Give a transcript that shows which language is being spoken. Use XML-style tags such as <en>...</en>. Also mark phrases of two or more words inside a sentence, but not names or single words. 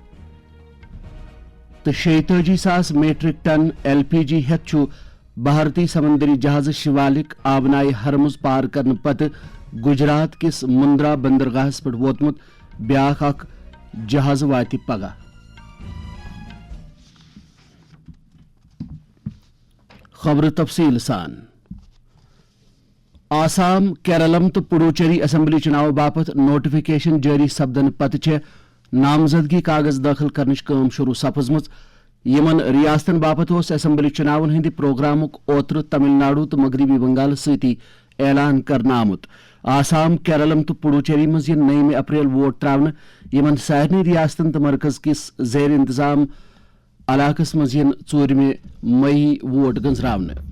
<ks>تو 46,000</ks> <en>metric ton LPG</en> <ks>ہیت چھُ بھارتی سمندری جہاز شیوالک آبنائے ہرمز پار کرنے پتہ گجرات کس مندرا بندرگاہس پہ ووتمت بیاکھ اکھ جہاز واتہِ پگہ خبر تفصیل سان آسام کیرلم تو پڈوچیری اسمبلی چناو باپت نوٹیفکیشن جاری سپدن پتہ چھے نامزدگی کاغذ داخل کرنچ کام شروع سپزمت یمن ریاستن باپت اس اسمبلی چناون ہندی پروگرامک اوتر تمل ناڈو تو مغربی بنگال سۭتی اعلان کرنا آمت آسام کیرلم تو پڈوچیری مز 9 اپریل ووٹ تراون یمن سارنی ریاستن تو مرکز کس زیر انتظام علاقس مز 4 مئی ووٹ گنزراون</ks>